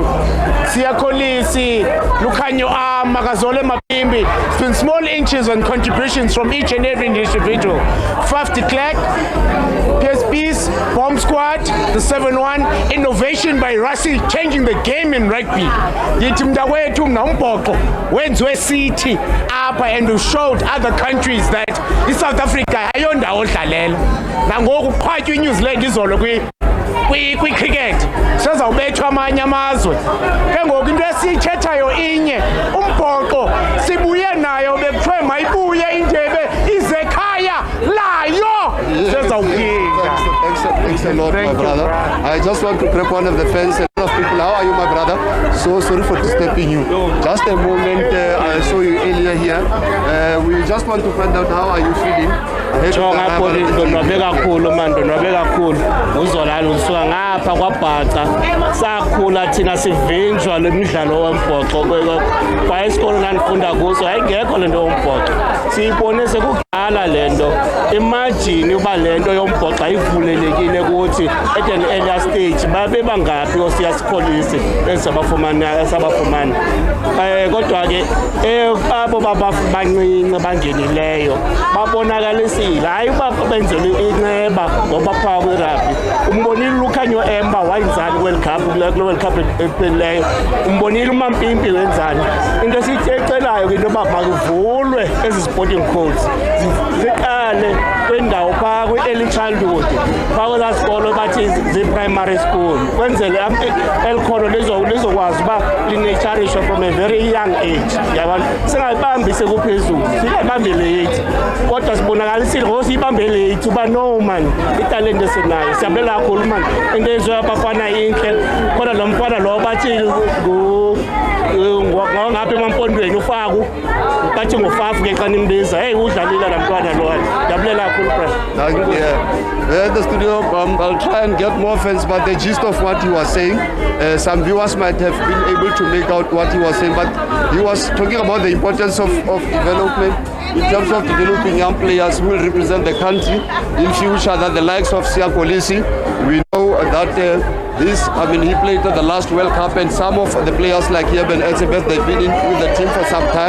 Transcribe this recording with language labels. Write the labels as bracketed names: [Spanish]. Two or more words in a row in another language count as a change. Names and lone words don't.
[English] Siyakolisi, Lukanyo Makazole Mapimbi. It's been small inches and contributions from each and every individual. Faf de Klerk, PSP's, Bomb Squad, the 7-1, innovation by Rassi, changing the game in rugby. [Xhosa] Yithi mntakwethu nombhoxo wenziwe City apha, [English] and we showed other countries that South Africa [Xhosa] ayondawo odlalela. Nangoku qhwatywa iNew Zealand izolo kwi-cricket sezawubethwa amanye amazwe. Ke ngoku into esiyithethayo inye, umbhoxo sibuye nayo, bekuthiwe mayibuye indebe izekhaya layo sezawuphinda. [English] Thanks a lot, my brother. I just want to prep one of the fans. A lot of people, how are you, my brother? So sorry for disturbing you. Just a moment, I saw you earlier here. We just want to find out how are you feeling. [Xhosa] Ndonwabe kakhulu man, ndonwabe kakhulu. Uzolala usuka ngapha kwaBhaca. Sakhula thina sivinjwa lemidlalo wombhoxo kwa isikole nandifunda kuso ayingekho lento yombhoxo. Siyibone sekudala lento. Imagine uba lento yombhoxo ayivulelekile ukuthi [English] at an earlier stage [Xhosa] babe bangaphi osiyasikholisi esabafumana. Kodwa ke abo bancinci bangenileyo babonakalisile, hayi uba benzele inceba ngoba phaa kwirugby. Umbonile uLukhanyo Emba wayenzani World Cup, kule World Cup ephelileyo. Umbonile uMampimpi wenzani. Into esiyicelayo ke into yoba makuvulwe ezi [English] sporting codes, [Xhosa] ziqale kwendawo phaa kwi- [English] early childhood, [Xhosa] phaa kwezaa sikolo bathi zii- [English] primary school, [Xhosa] kwenzele elikholo lizokwazi uba linetsharishwe [English] from a very young age. [Xhosa] Yabona, singayibambi sekuphezulu, singayibambi late, kodwa sibonakalisile ngoku siyibambe late uba [English] no man, [Xhosa] italente esinayo. Siyabulela kakhulu man, into eyenziwa abafana intle, kodwa lo mfana lo bathi ngapha emampondweni uFaku, bathi nguFafu ke xa nimbiza. Hey, udlalile la mntwana lo. Ndiyabulela kakhulu bro. [English] At the studio, I'll try and get more fans, but the gist of what he was saying, some viewers might have been able to make out what he was saying, but he was talking about the importance of development in terms of developing young players who will represent the country in future, that the likes of Siyakolisi, we know that he played at the last World Cup, and some of the players like Yeben Etzebeth, they've been in with the team for some time.